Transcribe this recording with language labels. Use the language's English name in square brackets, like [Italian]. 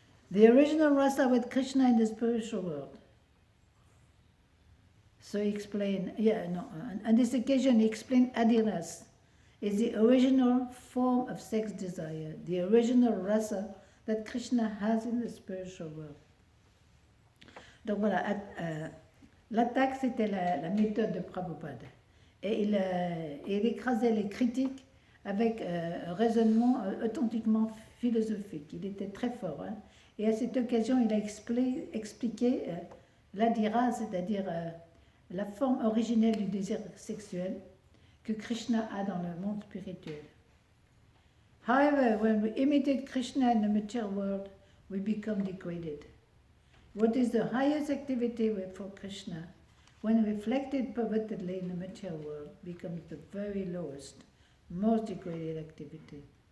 [English] The original rasa with Krishna in the spiritual world. So he explained, on this occasion he explained Adiras is the original form of sex desire, the original rasa that Krishna has in the spiritual world. [French] Donc voilà, l'attaque c'était la méthode de Prabhupada. Et il écrasait les critiques avec un raisonnement authentiquement philosophique. Il était très fort. Hein. Et à cette occasion, il a expliqué l'adhira, c'est-à-dire la forme originelle du désir sexuel que Krishna a dans le monde spirituel. [English] However, when we imitate Krishna in the material world, we become degraded. What is the highest activity for Krishna, when reflected pervertedly in the material world, becomes the very lowest, most degraded activity.